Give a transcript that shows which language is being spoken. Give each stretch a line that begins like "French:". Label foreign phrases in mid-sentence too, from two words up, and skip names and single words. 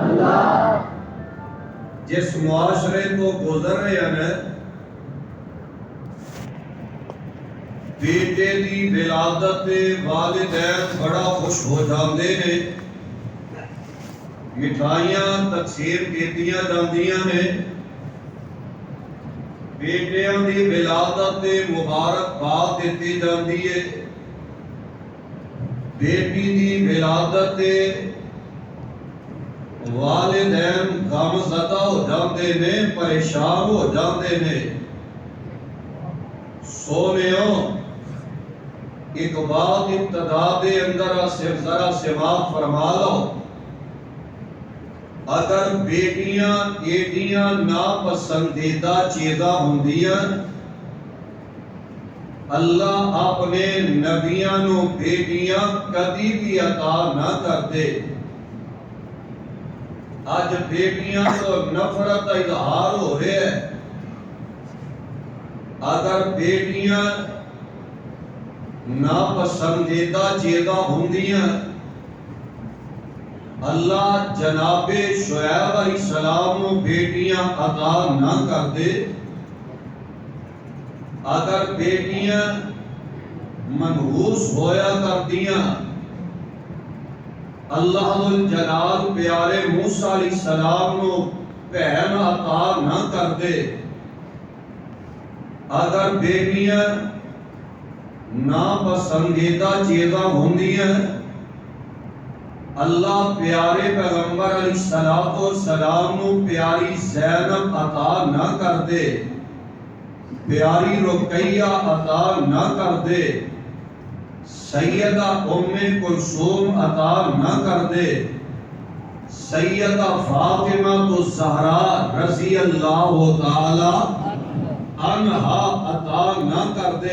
Urdu: جس معاشرے کو گزر رہے ہیں
Punjabi: بیٹے دی ولادت والدین بڑا خوش ہو جاندے نے، مٹھائیاں تقسیم کیتیاں جاندیاں نے، بیٹیاں دی ولادت مبارکباد دتی جاندی ہے، بیٹی دی ولادت والدین غم زدہ ہو جاندے نے، پریشان ہو جاندے نے۔ سونیوں ایک بات ابتدا دے اندر صرف ذرا سماعت فرما لو، اگر بیٹیاں ایڈیاں ناپسندیدہ چیزاں ہوندیاں، اللہ اپنے نبیاں نو بیٹیاں کدی بھی عطا نہ کرتے۔
Urdu: آج بیٹیاں تو نفرت کا اظہار ہو رہے ہیں۔
Punjabi: اگر بیٹیاں ناپسندیدہ چیزاں ہوندیاں، اللہ جناب شعیب علیہ السلام نو بیٹیاں عطا نہ کر دے۔ اگر بیٹیاں منحوس ہویا کردیاں، اللہ ذوالجلال پیارے موسیٰ علیہ السلام نو بہن عطا نہ کر دے۔ اگر بیٹیاں ناپسندیدہ چیزاں ہوندیاں، اللہ پیارے پیغمبر علیہ السلام نو پیاری زینب عطا نہ کر دے، پیاری رقیہ عطا نہ کر دے، سیدہ ام کلثوم عطا نہ کر دے، سیدہ فاطمہ الزہرا رضی اللہ تعالی عنہا عطا نہ کر دے۔